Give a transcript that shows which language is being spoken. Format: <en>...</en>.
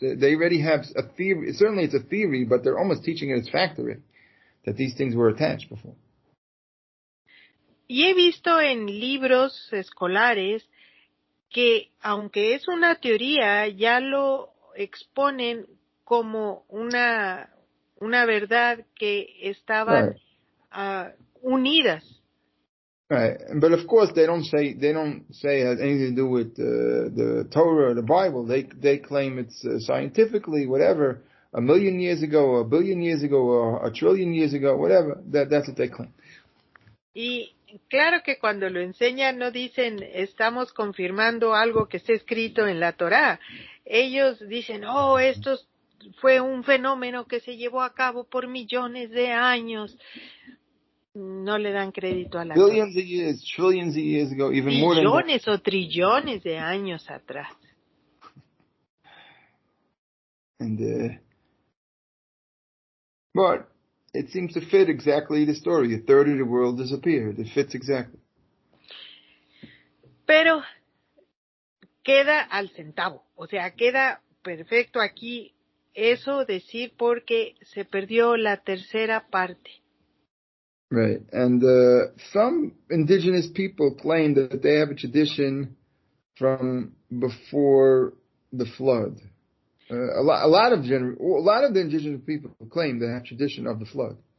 <en>They already have a theory. Certainly, it's a theory, but they're almost teaching it as factory that these things were attached before.</en> <es>Y he visto en libros escolares que, aunque es una teoría, ya lo exponen como una verdad que estaban unidas.</es> <en>Right, but of course they don't say it has anything to do with the Torah or the Bible. They claim it's scientifically whatever, 1,000,000 years ago, 1 billion years ago, or 1 trillion years ago, whatever. That's what they claim.</en> <es>Y Claro que cuando lo enseñan no dicen estamos confirmando algo que está escrito en la Torá. Ellos dicen, esto fue un fenómeno que se llevó a cabo por millones de años. No le dan crédito a la Torá.</es> <en>Billions of years, trillions of years ago, even more than that.</en> <es>Billones o trillones de años atrás.</es> <en>And but it seems to fit exactly the story. A third of the world disappeared. It fits exactly.</en> <es>Pero queda al centavo, o sea, queda perfecto aquí eso decir porque se perdió la tercera parte.</es> <en>Right. And some indigenous people claim that they have a tradition from before the flood. A lot of the indigenous people claim they have tradition of the flood.</en>